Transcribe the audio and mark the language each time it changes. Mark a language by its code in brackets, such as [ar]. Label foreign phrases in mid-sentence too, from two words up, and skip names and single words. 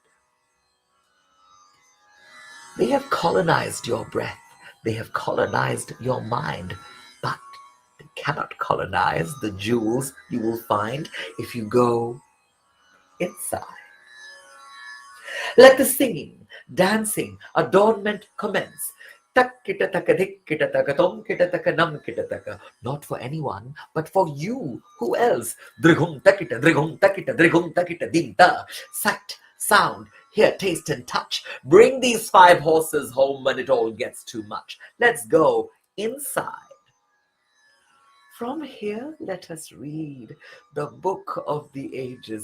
[en] They have colonized your breath. They have colonized your mind. But they cannot colonize the jewels you will find if you go inside. Let the singing, dancing, adornment commence. Tak kita taka dik kita taka tom kita taka nam kita taka. Not for anyone, but for you. Who else? Drigum takita dinta. Sight, sound, hear, taste, and touch. Bring these 5 horses home when it all gets too much. Let's go inside. From here, let us read the book of the ages.